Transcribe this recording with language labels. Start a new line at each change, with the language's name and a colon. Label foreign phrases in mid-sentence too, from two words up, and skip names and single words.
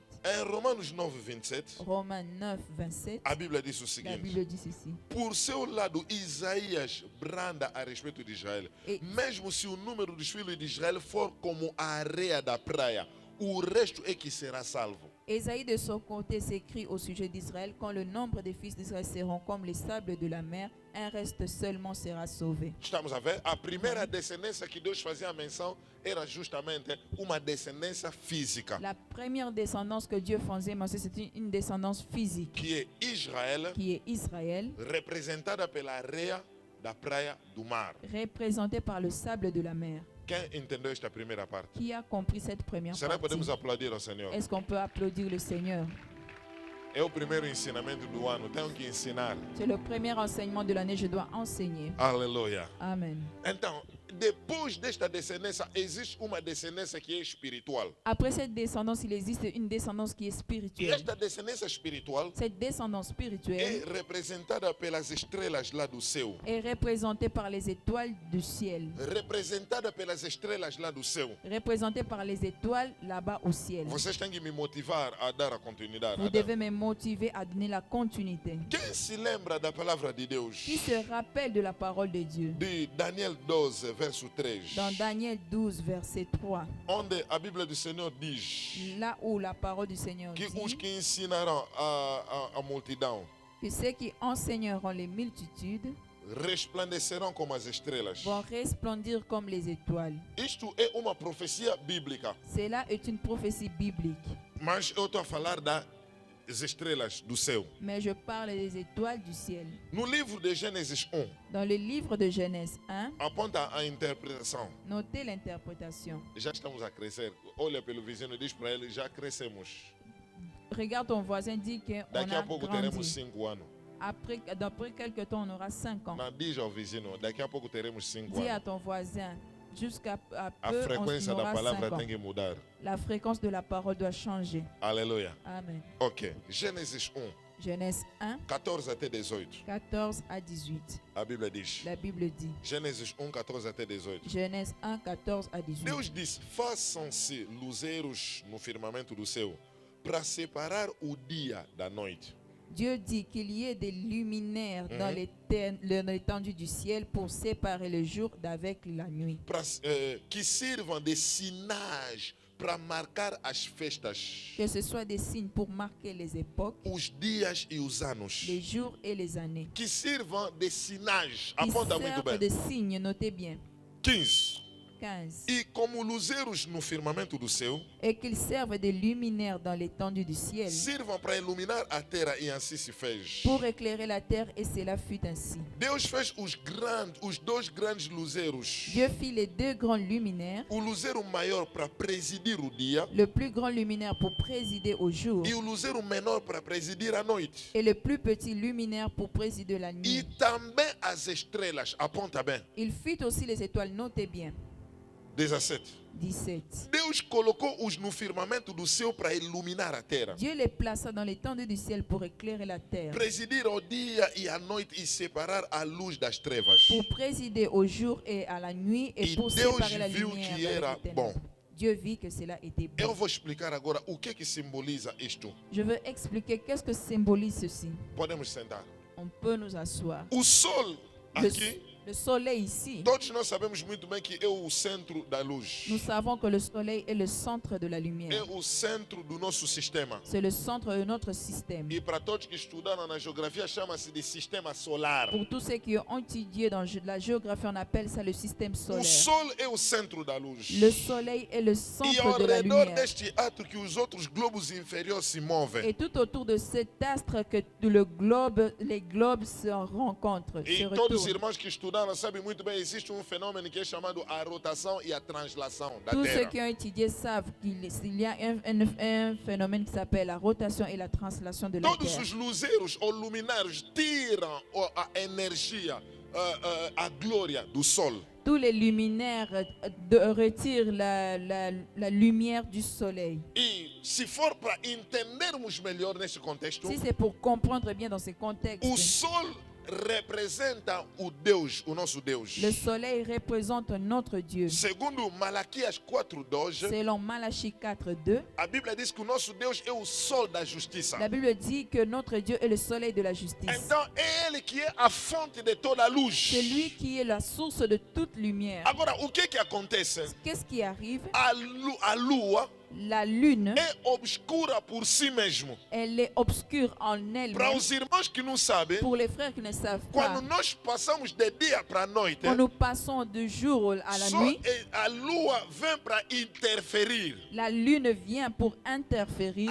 Portuguese: Em Romanos 9, 27,
French: Romains 9, 27,
Portuguese: a Bíblia diz o
French: la
Portuguese: seguinte:
French: Bible dit ceci.
Portuguese: por seu lado, Isaías branda a respeito de Israel. E- Mesmo se o número dos filhos de Israel for como a areia da praia, o resto é que será salvo.
French: Ésaïe de son côté s'écrit au sujet d'Israël: quand le nombre des fils d'Israël seront comme les sables de la mer, un reste seulement sera sauvé.
Portuguese: Estamos a ver? A primeira descendência que Deus fazia menção era justamente uma descendência física,
French: La première descendance que Dieu faisait mention, c'est une descendance physique,
Portuguese: que é Israel,
French: qui est Israël,
Portuguese: representada pela areia da praia do mar.
French: représentée par le sable de la mer.
Portuguese: Quem entendeu esta primeira parte?
French: Qui a compris cette première
Portuguese: Será que
French: partie?
Portuguese: podemos aplaudir ao Senhor?
French: Est-ce qu'on peut applaudir le Seigneur?
Portuguese: É o primeiro ensinamento do ano, tenho que ensinar.
French: C'est le premier enseignement de l'année, je dois enseigner.
Portuguese: Aleluia.
French: Amen.
Portuguese: Então, depois desta descendência, existe uma descendência que é espiritual.
French: Après cette descendance, il existe une descendance qui est
Portuguese: E
French: spirituelle.
Portuguese: esta descendência espiritual
French: Cette descendance
Portuguese: é
French: spirituelle
Portuguese: representada pelas estrelas lá do céu.
French: est représentée par les étoiles du ciel.
Portuguese: Representada pelas estrelas lá do céu.
French: Représentée par les étoiles là-bas au ciel.
Portuguese: Vocês têm que me motivar a dar a continuidade.
French: Vous devez me motiver à donner la continuité.
Portuguese: Quem se lembra da palavra de Deus?
French: Qui se rappelle de la parole de Dieu?
Portuguese: De Daniel 12, verso 3.
French: Dans Daniel 12, verset 3,
Portuguese: Onde a Bíblia do Senhor diz
French: là où la parole du Seigneur
Portuguese: que os
French: dit
Portuguese: que ensinaram a multidão
French: que ceux qui enseigneront les multitudes
Portuguese: resplandecerão como as estrelas.
French: vont resplendir comme les étoiles.
Portuguese: Isto é uma profecia bíblica,
French: Cela est une prophétie biblique.
Portuguese: mas eu estou a falar das estrelas do céu.
French: Mais je parle des étoiles du ciel.
Portuguese: No livro de Gênesis 1,
French: Dans le livre de Genèse 1,
Portuguese: aponta a interpretação.
French: notez l'interprétation.
Portuguese: Já estamos a crescer. Olha pelo vizinho e diz para ele: já crescemos.
French: Regarde ton voisin, dit qu'on
Portuguese: Daqui a a pouco teremos
French: grandi.
Portuguese: 5 anos.
French: D'après quelques temps, on aura 5 ans.
Portuguese: Não, diz ao vizinho: daqui a pouco teremos 5
French: Dis à
Portuguese: anos.
French: ton voisin, jusqu'à
Portuguese: A
French: peu,
Portuguese: frequência
French: on
Portuguese: da
French: aura
Portuguese: palavra
French: 5 ans.
Portuguese: tem que mudar.
French: La fréquence de la parole doit changer.
Portuguese: Aleluia.
French: Amen.
Portuguese: Ok. Gênesis 1,
French: Genèse 1,
Portuguese: 14 até 18.
French: 14 à 18.
Portuguese: A Bíblia diz.
French: La Bible dit.
Portuguese: Gênesis 1, 14 até 18.
French: Genèse 1, 14 à 18.
Portuguese: Deus disse: façam-se luzeiros no firmamento do céu, para separar o dia da noite.
French: Dieu dit qu'il y ait des luminaires dans l'étendue du ciel pour séparer le jour d'avec la nuit.
Portuguese: Que sirvam de sinais para marcar as festas,
French: Que ce soit des signes pour marquer les époques,
Portuguese: os dias e os anos.
French: les jours et les années.
Portuguese: Que sirvam de sinais.
French: Qui
Portuguese: Aponta muito
French: servent
Portuguese: bem.
French: de signes, notez bien.
Portuguese: 15.
French: 15.
Portuguese: E como luzeiros no firmamento do céu,
French: Et qu'ils servent de luminaires dans l'étendue du ciel
Portuguese: sirvam para iluminar a terra, e assim se fez.
French: pour éclairer la terre, et cela fut ainsi.
Portuguese: Deus fez os dois grandes luzeiros.
French: Dieu fit les deux grands luminaires,
Portuguese: O luzeiro maior para presidir o dia
French: le plus grand luminaire pour présider au jour
Portuguese: e o luzeiro menor para presidir a noite.
French: et le plus petit luminaire pour présider la
Portuguese: E
French: nuit.
Portuguese: também as estrelas. Aponta bem.
French: Il fit aussi les étoiles, notez bien.
Portuguese: 17.
French: 17.
Portuguese: Deus colocou-os no firmamento do céu para iluminar a terra.
French: Dieu les plaça dans l'étendue du ciel pour éclairer la terre,
Portuguese: Presidir ao dia e à noite e separar a luz das trevas.
French: pour présider au jour et à la nuit et Et pour
Portuguese: Deus
French: séparer la
Portuguese: viu
French: lumière
Portuguese: que
French: de
Portuguese: era
French: la ténèbre.
Portuguese: bom.
French: Dieu vit que cela était
Portuguese: Eu
French: bon.
Portuguese: vou explicar agora o que simboliza isto.
French: Je veux expliquer qu'est-ce que symbolise ceci.
Portuguese: Podemos sentar.
French: On peut nous asseoir.
Portuguese: O sol
French: Le,
Portuguese: aqui,
French: le soleil ici,
Portuguese: todos nós sabemos muito bem que é o centro da luz.
French: nous savons que le soleil est le centre de la
Portuguese: É
French: lumière.
Portuguese: o centro do nosso sistema.
French: C'est le centre de notre système.
Portuguese: E para todos que estudaram na geografia, chama-se de sistema solar.
French: Pour tous ceux qui ont étudié dans la géographie, on appelle ça le système
Portuguese: O
French: solaire.
Portuguese: sol é o centro da luz.
French: Le soleil est le
Portuguese: E
French: centre
Portuguese: ao
French: de la
Portuguese: redor
French: lumière.
Portuguese: deste ato que os outros globos inferiores se movem.
French: Et tout autour de cet astre que les globes se rencontrent, se
Portuguese: E todos os
French: retournent.
Portuguese: irmãos que estudaram estudando sabem muito bem, existe fenômeno que é chamado a rotação e a translação da
French: Tous ceux
Portuguese: Terra.
French: qui ont étudié savent qu'il y a un phénomène qui s'appelle la rotation et la translation de la
Portuguese: Todos
French: Terre.
Portuguese: os luzeiros ou luminários tiram a energia, a glória do Sol.
French: Tous les luminaires retirent la lumière du soleil.
Portuguese: E se for para entendermos melhor nesse contexto,
French: Si c'est pour comprendre bien dans ces
Portuguese: o
French: contextes,
Portuguese: Sol representa o Deus, o nosso Deus.
French: le soleil représente notre Dieu.
Portuguese: Segundo Malaquias 4:2,
French: Selon Malachie 4:2,
Portuguese: a Bíblia diz que o nosso Deus é o sol da justiça.
French: la Bible dit que notre Dieu est le soleil de la justice.
Portuguese: Então é ele que é a fonte de toda a luz.
French: C'est lui qui est la source de toute lumière.
Portuguese: Agora, o que acontece?
French: Qu'est-ce qui arrive?
Portuguese: A lua
French: La lune,
Portuguese: é obscura por si mesmo.
French: elle est obscure en
Portuguese: Para
French: elle-même.
Portuguese: os irmãos que não sabem,
French: Pour les frères qui ne savent
Portuguese: quando
French: pas,
Portuguese: nós passamos de dia para a noite,
French: quand nous passons du jour à la
Portuguese: só
French: nuit,
Portuguese: a lua vem para interferir.
French: la lune vient pour interférer.